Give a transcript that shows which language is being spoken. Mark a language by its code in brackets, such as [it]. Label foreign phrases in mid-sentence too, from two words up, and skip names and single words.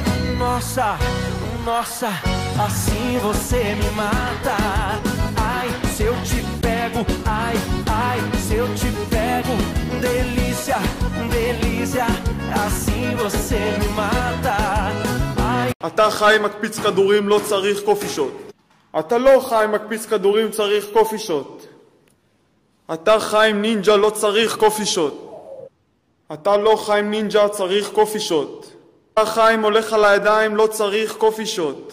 [pt] Nossa, nossa, assim você me mata. Ai, se eu te pego, ai, ai, se eu te pego, delícia, delícia, assim você me mata. Ai. [he] אתה חי מקפיץ כדורים, לא צריך קופי שוט. אתה לא חי מקפיץ כדורים, צריך קופי שוט. אתה חי עם נינג'ה, לא צריך קופי שוט. אתה לא חי עם נינג'ה, צריך קופי שוט. אתה חי עם הולך על הידיים, לא צריך קופי שוט.